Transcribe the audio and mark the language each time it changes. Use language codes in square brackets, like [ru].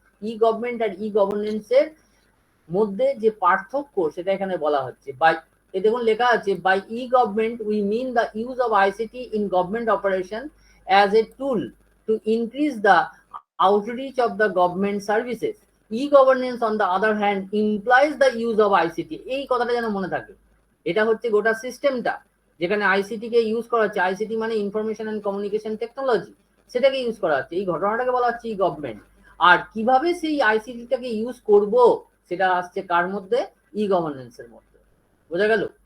[bn] ই government আর ই গভর্নেন্সের মধ্যে যে পার্থক্য সেটা এখানে বলা হচ্ছে। [en] by e [bn] দেখুন লেখা আছে, [en] By e government we mean the use of ICT in government operation as a tool to increase the outreach of the government services. E-governance on the other hand implies the use of ICT. [bn] এই কথাটা যেন মনে থাকে, এটা হচ্ছে গোটা সিস্টেমটা যেখানে আইসিটি কে ইউজ করা হচ্ছে। আইসিটি মানে ইনফরমেশন এন্ড কমিউনিকেশন টেকনোলজি, সেটাকে ইউজ করা হচ্ছে। এই ঘটনাটাকে বলা হচ্ছে ই গভর্নমেন্ট। আর কিভাবে সেই আইসিটিটাকে ইউজ করব সেটা আসছে কার মধ্যে, ই গভর্নেন্সের মধ্যে। বোঝা গেল?